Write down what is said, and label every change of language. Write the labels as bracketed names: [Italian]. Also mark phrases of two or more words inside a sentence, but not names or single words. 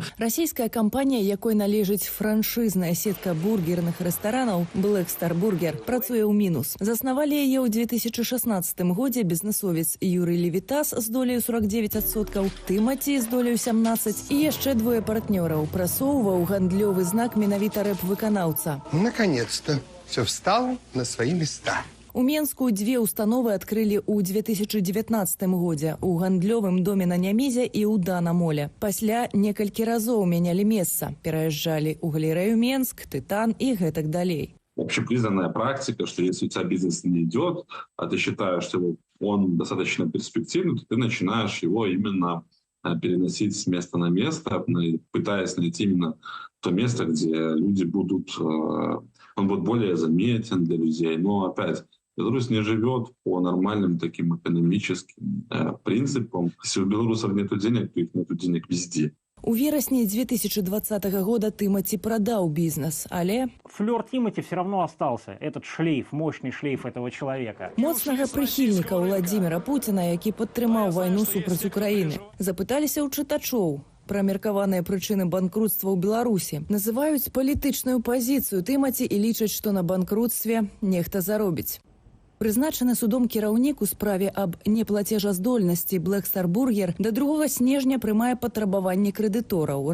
[Belarusian] Расійская кампанія, якой належыць франшызная сетка бургерных рэстаранаў Black Star Burger, працуе ў мінус. Заснавалі яе ў 2016 годзе бізнесовец Юрый Левітас з доляю 49%, Тымаці з доляю 17% і яшчэ двое партнёраў прасоўваў гандлёвы знак менавіта рэп-выканаўца. [Russian] Наконец-то все встало на свои места. [Belarusian] У Менску дзве установы адкрылі ў 2019 годзе у гандлёвым доме на Нямізе і ў Дана-моле. Пасля некалькі разоў мянялі месца, пераязджалі ў галерэю Менск, Тытан і гэтак далей. [Russian] Общепризнанная практика, что если у тебя бизнес не идет, а ты считаешь, что он достаточно перспективный, то ты начинаешь его именно переносить с места на место, пытаясь найти именно то место, где люди будут, он будет более заметен для людей. Но опять, Беларусь не живет по нормальным таким экономическим принципам. Если у белорусов нет денег, то их нет денег везде. [Belarusian] У верасні [Russian] 2020 года Тимати продал бизнес, але... Флёр Тимати все равно остался. Этот шлейф, мощный шлейф этого человека. [Belarusian] Моцнага прыхільніка Владзіміра Пуціна, які падтрымаў вайну супраць Украіны. Запыталіся ў чытачоў пра меркаваныя прычыны банкрутства ў Беларусі. Называюць палітычную пазіцыю Тимати і лічаць, што на банкрутстве нехта заробіць. Прызначаны судом кіраўнік у справе аб неплацежаздольнасці Black Star Burger да 2 снежня прымае патрабаванні крэдытораў.